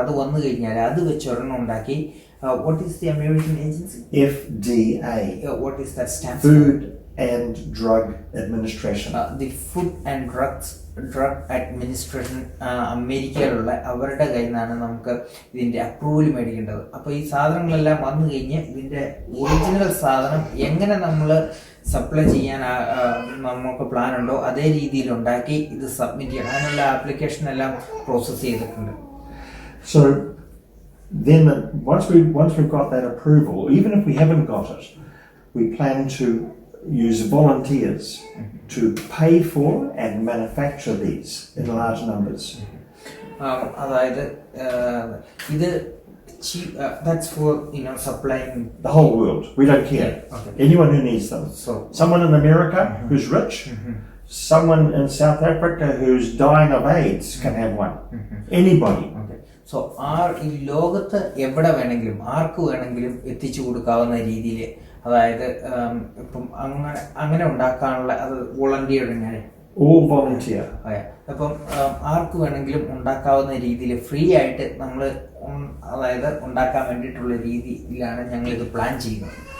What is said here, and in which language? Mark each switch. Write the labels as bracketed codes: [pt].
[ml] അത് വന്നു കഴിഞ്ഞാൽ അത് വെച്ച് ഒരെണ്ണം ഉണ്ടാക്കി. [en] What is the American agency? FDA. What is that stand for? Food and Drug Administration. [ml] The Food and Drug Administration അമേരിക്കയിലുള്ള അവരുടെ കയ്യിൽ നിന്നാണ് നമുക്ക് ഇതിൻ്റെ അപ്രൂവൽ മേടിക്കേണ്ടത്. അപ്പോൾ ഈ സാധനങ്ങളെല്ലാം വന്നു കഴിഞ്ഞ് ഇതിൻ്റെ ഒറിജിനൽ സാധനം എങ്ങനെ നമ്മൾ സപ്ലൈ ചെയ്യാൻ നമുക്ക് പ്ലാൻ ഉണ്ടോ അതേ രീതിയിൽ ഉണ്ടാക്കി ഇത് സബ്മിറ്റ് ചെയ്യണം. അതിനുള്ള ആപ്ലിക്കേഷൻ എല്ലാം പ്രോസസ്സ് ചെയ്തിട്ടുണ്ട്. [en] So then once we've got that approval, even if we haven't got it, we plan to use volunteers to pay for and manufacture these in large numbers. [ml] അതായത് ഇത് [en] that's for supplying the whole world. We don't care. Okay. Anyone who needs them. So someone in America who's rich, someone in South Africa who's dying of AIDS can have one. Anybody. Okay. [ml] So ഈ ലോകത്ത് എവിടെ വേണമെങ്കിലും ആർക്ക് വേണമെങ്കിലും എത്തിച്ചു കൊടുക്കാവുന്ന രീതിയിൽ, അതായത് ഇപ്പം അങ്ങനെ ഉണ്ടാക്കാനുള്ള അത് വോളണ്ടിയറിനാണ്. [en] All volunteer. [ml] അപ്പം ആർക്ക് വേണമെങ്കിലും ഉണ്ടാക്കാവുന്ന രീതിയിൽ ഫ്രീ ആയിട്ട് നമ്മൾ അതായത് ഉണ്ടാക്കാൻ വേണ്ടിയിട്ടുള്ള രീതിയിലാണ് ഞങ്ങൾ ഇത് പ്ലാൻ ചെയ്യുന്നത്.